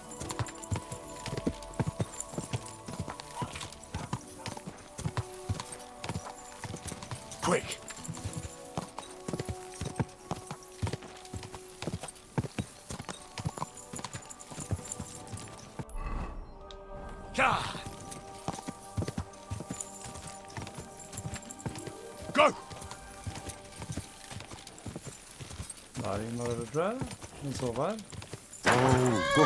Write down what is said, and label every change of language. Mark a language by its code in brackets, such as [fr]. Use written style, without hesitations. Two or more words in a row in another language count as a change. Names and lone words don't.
[en] Quick! Go! [no] Der inne var det, tror jeg. Den så her. [en] Oh, go!